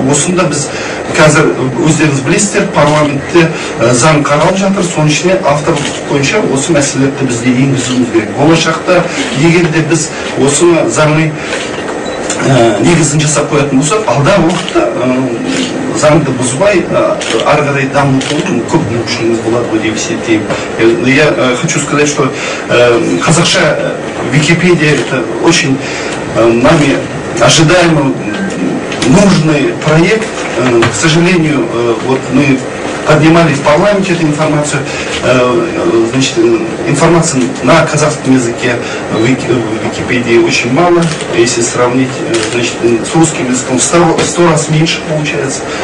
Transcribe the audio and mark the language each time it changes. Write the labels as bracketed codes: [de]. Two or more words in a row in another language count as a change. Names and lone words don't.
[kk] Осында біз қазір өздеріңіз білесіздер, парламентте заң қаралып жатыр, соның ішіне автор бойынша осы мәселелерді бізде енгізуіміз керек. Болашақта егер де біз осы заңның негізін жасап қоятын болсақ, алдағы уақытта заңды бұзбай ары қарай дамытудың көп мүмкіншілігіміз болады ғой деп есептеймін. [ru] Я хочу сказать, что [kk] қазақша Википедия [ru] это очень нами ожидаемый нужный проект. К сожалению, вот мы поднимали в парламенте эту информацию, значит, информации на казахском языке в Википедии очень мало, если сравнить, значит, с русским языком в 100 раз меньше получается.